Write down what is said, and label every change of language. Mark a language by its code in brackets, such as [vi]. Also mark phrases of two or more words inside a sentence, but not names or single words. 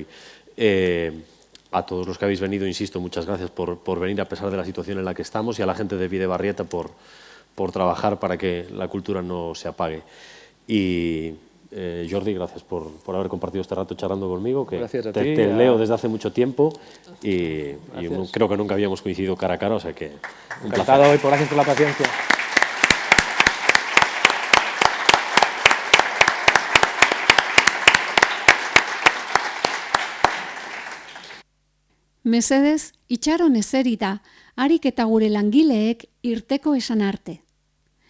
[es] A todos los que habéis venido, insisto, muchas gracias por venir a pesar de la situación en la que estamos y a la gente de Bidebarrieta por trabajar para que la cultura no se apague. Y Jordi, gracias por haber compartido este rato charlando conmigo, que gracias a ti, te leo desde hace mucho tiempo y creo que nunca habíamos coincidido cara a cara, o sea que un encantado placer. hoy, gracias por la paciencia. [eu] Mesedez, itxaron eserita, harik eta gure langileek irteko esan arte.